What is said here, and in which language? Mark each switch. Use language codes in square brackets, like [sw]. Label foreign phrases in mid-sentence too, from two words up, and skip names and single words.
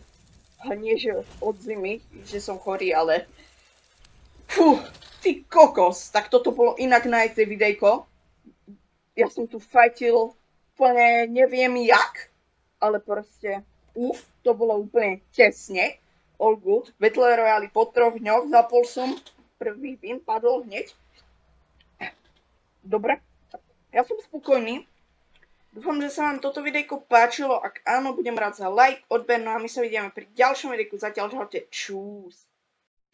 [sk] Nie, že od zimy, že som chorý, ale... Fú, ty kokos. Tak toto bolo inak na tej videjko. Ja som tu fajtil úplne neviem jak, ale proste, to bolo úplne tesne. [en] All good. [sk] Battle Royale po 3 dňoch, zapol som. Prvý win padol hneď. Dobre, ja som spokojný. Dúfam, že sa vám toto videjko páčilo. Ak áno, budem rád za like, odber, no a my sa vidíme pri ďalšom videjku.